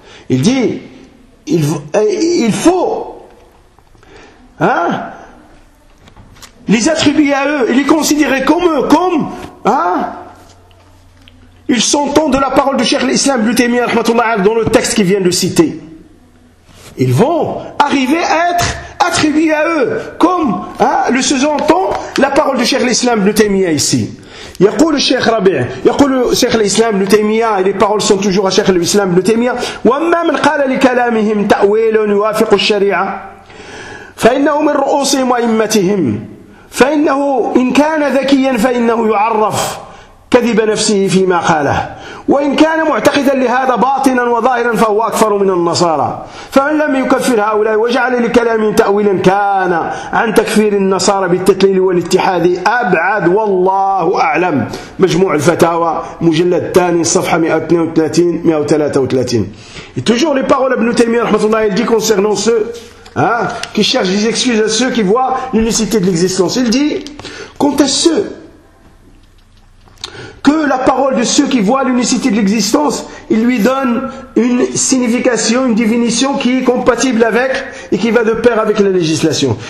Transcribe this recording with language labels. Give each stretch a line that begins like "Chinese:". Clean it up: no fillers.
French: Il dit, il faut, hein, les attribuer à eux et les considérer comme eux, comme, hein, ils s'entendent de la parole du Cheikh l'Islam Ibn Taymiyyah rahmatullah dans le texte qu'il vient de citer. Ils vont arriver à être attribués à eux, comme, hein, le sous-entend la parole du Cheikh l'Islam Ibn Taymiyyah ici.
Arabic: يقول الشيخ ربيع يقول الشيخ الإسلام ابن تيمية
French: les paroles sont toujours à Cheikh l'Islam Ibn Taymiyyah.
Arabic: وما من قال لكلامهم تأويل يوافق الشريعة فإنه من رؤوسهم وإمتهم فإنه إن كان ذكيا فإنه يعرف كذب نفسه فيما قاله وإن كان معتقدا لهذا باطنا وظاهرا فهو أكفر من النصارى فمن لم يكفر هؤلاء وجعل لكلام تأويلا كان عن تكفير النصارى بالتكليل والاتحاد أبعد والله أعلم. مجموع الفتاوى مجلد الثاني صفحة 132-133.
French: Et toujours les paroles d'Ibn Taymiyyah rahmatullah, il dit concernant ceux, hein, qui cherchent des excuses à ceux qui voient l'unicité de l'existence. Il dit, quant à ceux que la parole de ceux qui voient l'unicité de l'existence, il lui donne une signification, une définition qui est compatible avec et qui va de pair avec la législation.